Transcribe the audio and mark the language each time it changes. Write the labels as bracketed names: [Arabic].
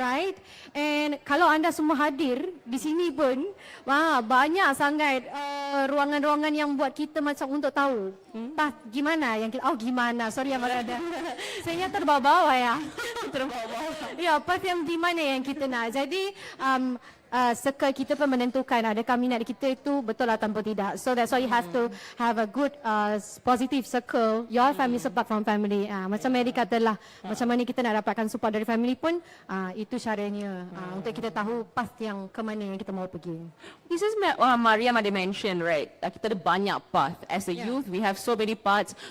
[Malay] Right? And kalau anda semua hadir di sini pun, banyak sangat ruangan-ruangan yang buat kita macam untuk tahu path gimana yang kita, gimana, sorry Abang Ada. Saya terbawa-bawa ya. Terbawa-bawa. Ya, path yang di mana yang kita nak. Jadi, circle kita pun menentukan adakah minat kita itu betul atau tidak. [English] So that's why you have to have a good positive circle. Your family support from family. [Malay] Macam Mary katalah, macam mana kita nak dapatkan support dari family pun, itu caranya untuk kita tahu path yang ke mana yang kita mau pergi. [English] This is Mariam ada mention, right? Kita ada banyak path. As a youth, we have so many paths.